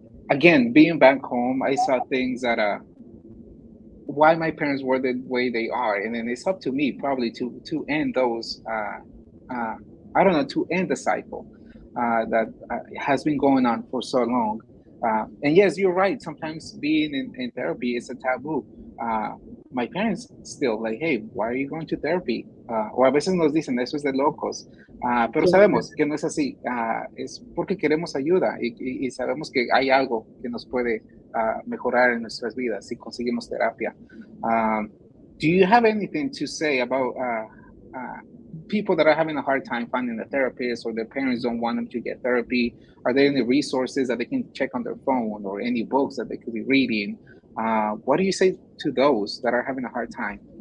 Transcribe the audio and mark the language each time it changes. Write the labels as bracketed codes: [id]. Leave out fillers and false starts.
[en] Again, being back home, I saw things that why my parents were the way they are, and then it's up to me probably to end those. Uh, I don't know, to end the cycle that has been going on for so long. And yes, you're right. Sometimes being in therapy is a taboo. Uh, my parents still like, hey, why are you going to therapy? [es] O a veces nos dicen, eso es de locos. Pero [en] Yeah. [es] sabemos que no es así. Es porque queremos ayuda y sabemos que hay algo que nos puede mejorar en nuestras vidas si conseguimos terapia. [en] Do you have anything to say about people that are having a hard time finding a therapist or their parents don't want them to get therapy? Are there any resources that they can check on their phone or any books that they could be reading? What do you say to those that are having a hard time?